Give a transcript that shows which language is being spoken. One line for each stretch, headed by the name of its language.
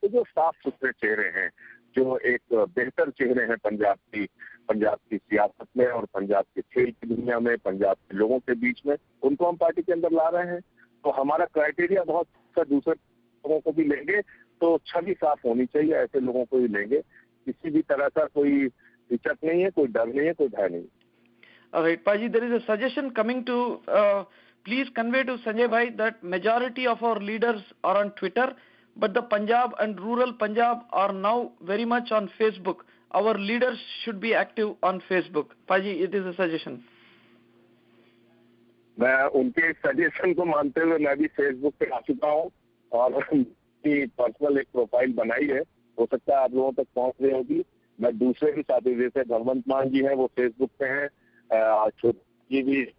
Hindi: तो जो साफ सुथरे चेहरे हैं, जो एक बेहतर चेहरे हैं पंजाब की सियासत में और पंजाब के खेल की दुनिया में, पंजाब के लोगों के बीच में, उनको हम पार्टी के अंदर ला रहे हैं। तो हमारा क्राइटेरिया बहुत सा, दूसरे लोगों को भी लेंगे तो छवि साफ होनी चाहिए, ऐसे लोगों को ही लेंगे। किसी भी तरह का कोई हिचक नहीं है, कोई डर नहीं है, कोई भय नहीं।
English: Alright, Paji, there is a suggestion coming to, please convey to Sanjay Bhai that majority of our leaders are on Twitter, but the Punjab and rural Punjab are now very much on Facebook. Our leaders should be active on Facebook. Paji, it is a suggestion.
Hindi: मैं उनके suggestion को मानते हुए मैं भी Facebook पे आ चुका हूँ और उनकी पर्सनल एक प्रोफाइल बनाई है, हो सकता है आप लोगों तक पहुँच रही होगी। मैं दूसरे भी साथी, जैसे भगवंत मान जी हैं, वो फेसबुक पे हैं, छोटी भी